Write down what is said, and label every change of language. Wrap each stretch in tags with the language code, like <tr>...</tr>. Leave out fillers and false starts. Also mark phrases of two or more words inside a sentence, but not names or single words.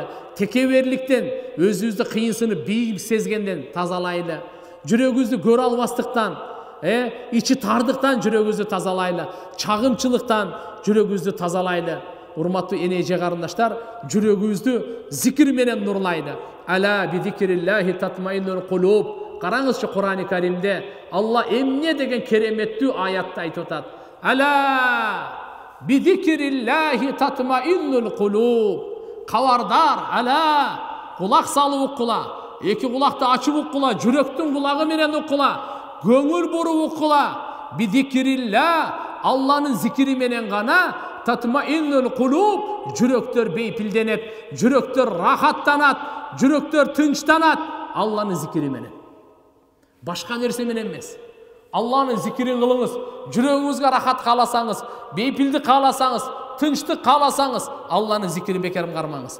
<ky>Текеберликтен, өзүбүздү кыйынсынып бийик сезгенден тазалайлы. Жүрөгүбүздү көрө албастыктан, ичи тардыктан жүрөгүбүздү тазалайлы. Чагымчылыктан жүрөгүбүздү тазалайлы. Урматтуу эне эже карындаштар, жүрөгүбүздү зикир менен нурлайлы.</ky> <ar>ألا بذكر الله تطمئن القلوب.</ar> <ky>Караңызчы, Кур'ан-ы Каримде Алла эмне деген кереметтүү аятты айтып атат.</ky> <ar>ألا بذكر الله تطمئن القلوب.</ar> <ky>Кабардар, ала, кулак салып уккула, эки кулакты ачып уккула, жүрөктүн кулагы менен уккула, көңүл буруп уккула.</ky> <ar>بذكر الله,</ar> <ky>Алланын зикири менен гана</ky> <ar>تطمئن القلوب,</ar> <ky>жүрөктөр бейпилденет, жүрөктөр рахаттанат, жүрөктөр тынчтанат Алланын зикири менен. Башка нерсе менен эмес. Алланын зикирин кылыңыз. Жүрөгүңүзгө рахат кааласаңыз, бейпилдик кааласаңыз, тынчтык кааласаңыз, Алланын зикирин бекер кармаңыз.</ky>